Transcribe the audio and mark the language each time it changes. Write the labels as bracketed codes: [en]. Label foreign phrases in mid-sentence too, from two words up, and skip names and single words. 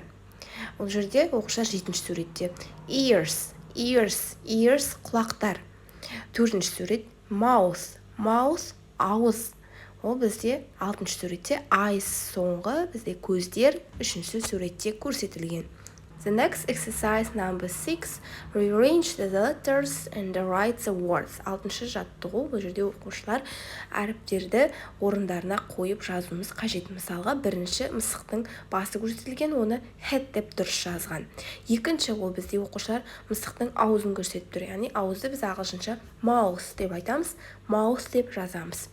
[kk] Ол жерде оқушылар 7-ші суретте. Ears құлақтар. 4-ші сурет mouth ауыз. Ол бізде 6-ші суретте eyes соңғы бізде көздер 3-ші суретте көрсетілген. [en] The next exercise number 6. Rearrange the letters and write the words. [kk] 6-шы жаттығу. Бұл жерде оқушылар әріптерді орындарына қойып жазуымыз қажет. Мысалға, бірінші мысықтың басы көрсетілген, оны head деп дұрыс жазған. Екінші ол бізде оқушылар мысықтың аузын көрсетіп тұр. Яғни ауызды біз ағылшынша mouth деп айтамыз, mouth деп жазамыз.